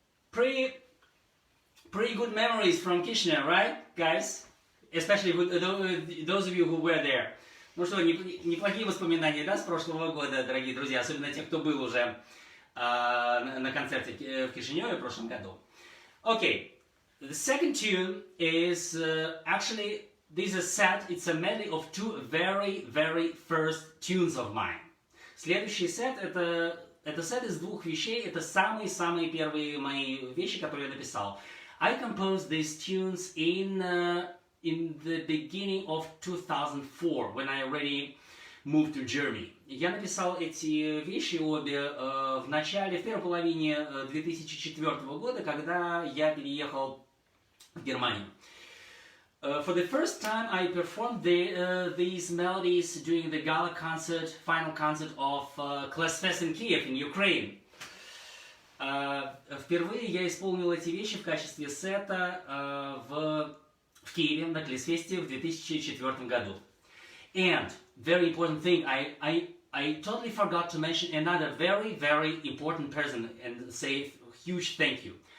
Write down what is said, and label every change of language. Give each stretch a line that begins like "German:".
English: pretty good memories from Kishinev, right, guys? Especially those of you who were there.
Russian: Ну что, неплохие воспоминания, да, с прошлого года, дорогие друзья, особенно те, кто был уже на концерте в Кишиневе в прошлом году.
English: Okay, the second tune is actually, this is set, it's a medley of two very, very first tunes of mine.
Russian: Следующий сет, это сет из двух вещей, это самые-самые первые мои вещи, которые я написал.
English: I composed these tunes in the beginning of 2004, when I already moved to Germany.
Russian: Я написал эти вещи обе в первой половине 2004 года, когда я переехал в Германию.
English: For the first time, I performed these melodies during the gala concert, final concert of Klesfest in Kiev, in Ukraine.
Russian: Впервые я исполнил эти вещи в качестве сета в Киеве на Клесфесте в 2004 году.
English: And very important thing, I totally forgot to mention another very, very important person and say a huge thank you.